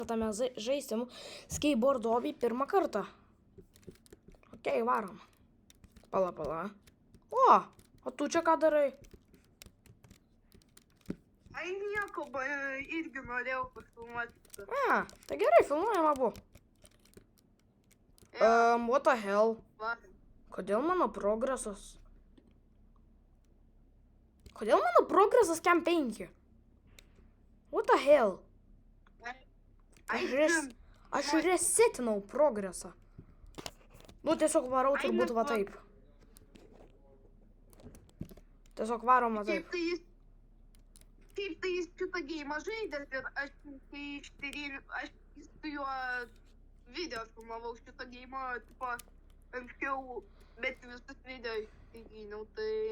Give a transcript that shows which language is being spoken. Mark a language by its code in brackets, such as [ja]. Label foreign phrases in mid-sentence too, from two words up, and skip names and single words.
[lt] Tame žaisim [en] skateboard hobby [lt] pirmą kartą. Okei, varom. Pala. O tu čia ką darai? Ai nieko, irgi norėjau pasifilmuoti. Tai gerai, filmuojam abu. [en] What the hell? [lt] Kodėl mano progresas? Cam 5? [en] What the hell? [lt] Aš resetinau progresą. Nu, tiesiog varau turbūt va taip. Tiesiog varom va taip. Kaip tai jis šitą geimą žaidęs ir aš su juo video filmavau šitą geimą, tipo, anksčiau, bet visus video išsigyniau, tai...